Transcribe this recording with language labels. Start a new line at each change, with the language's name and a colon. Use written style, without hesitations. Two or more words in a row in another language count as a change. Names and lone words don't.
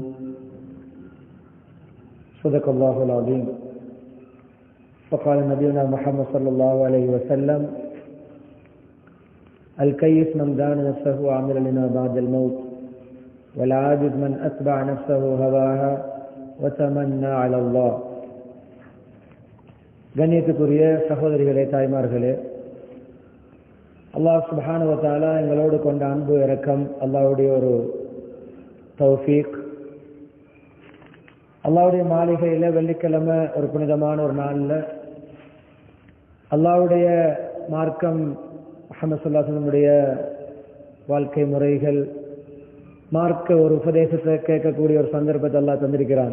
Arabic: صدق الله العظيم. وقال نبينا محمد صلى الله عليه وسلم: الكيس من دان نفسه وعمل لما بعد الموت والعاجز من أتبع نفسه هواها وتمنى على الله.
Tamil: கண்ணியத்துக்குரிய சகோதரிகளே, தாய்மார்களே,
Arabic: الله سبحانه وتعالى
Tamil: எங்களோடு கொண்ட அன்பு இரக்கம், அல்லாஹ்வுடைய ஒரு தௌஃபீக். அல்லாஹ்வுடைய மாளிகையில் வெள்ளிக்கிழமை ஒரு புனிதமான ஒரு நாளில் அல்லாஹ்வுடைய மார்க்கம், முஹம்மது
Arabic: صلى الله عليه وسلم
Tamil: வாழ்க்கை முறைகள், மார்க்க ஒரு உபதேசத்தை கேட்கக்கூடிய ஒரு சந்தர்ப்பத்தை அல்லாஹ் தந்திருக்கிறான்.